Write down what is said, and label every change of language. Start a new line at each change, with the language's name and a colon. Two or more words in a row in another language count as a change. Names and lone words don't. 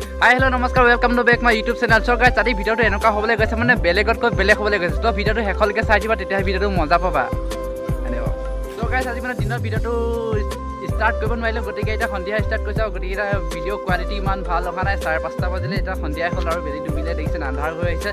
English: hi hello namaskar welcome to back my YouTube channel. so guys
Assamese: আজি ভিডিওটো এনেকা হ'বলৈ গৈছে মানে বেলেগতকৈ বেলেগ হ'বলৈ গৈছে। তো ভিডিওটো হেকলকে চাই দিবা তেতিয়া ভিডিওটো মজা পাবা।
English: so guys
Assamese: আজি মানে দিনৰ ভিডিওটো স্টার্ট কৰিব নোৱাৰিলো গতিকে এটা সন্ধিয়া স্টার্ট কৰিছে আৰু গতিকে
English: video quality
Assamese: ইমান ভাল অহা নাই 5:30 বাজিলে এটা সন্ধিয়া হ'ল আৰু বেলি ডুবিলে দেখিছে আন্ধাৰ হৈ আহিছে।